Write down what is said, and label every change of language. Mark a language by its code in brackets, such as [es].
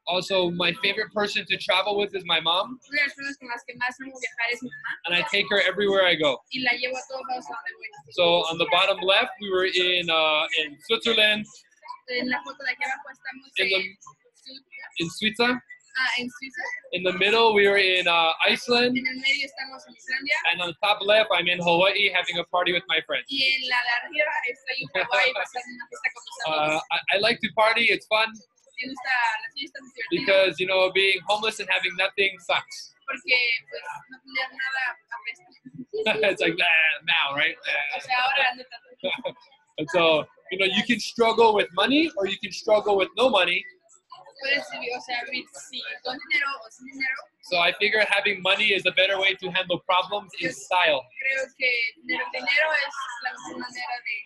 [en] Also, my favorite person to travel with is my mom. [es] Una de las personas con las que más amo viajar es mi mamá. [en] And I take her everywhere I go. [es] Y la llevo a todos lados a donde voy. [en] So on the bottom left, we were in Switzerland. [es] En la foto de aquí abajo estamos in Suiza. En Suiza. [en] In the middle, we were in Iceland. [es] En el medio estamos en Islandia. [en] And on the top left, I'm in Hawaii having a party with my friends. [es] Y en la de arriba estoy en Hawaii pasando una fiesta con mis amigos. [en] I like to party. It's fun. [es] Me gusta las fiestas, es divertido. [en] Because, you know, being homeless and having nothing sucks. [es] Porque, pues, no tener nada apesta. [en] It's like now, right? [es] O sea, ahora no tanto. [en] And so, you know, you can struggle with money or you can struggle with no money. [es] Puedes vivir, o sea, vivir con dinero o sin dinero. [en] So I figure having money is a better way to handle problems in style. [es] Creo que tener dinero es la mejor manera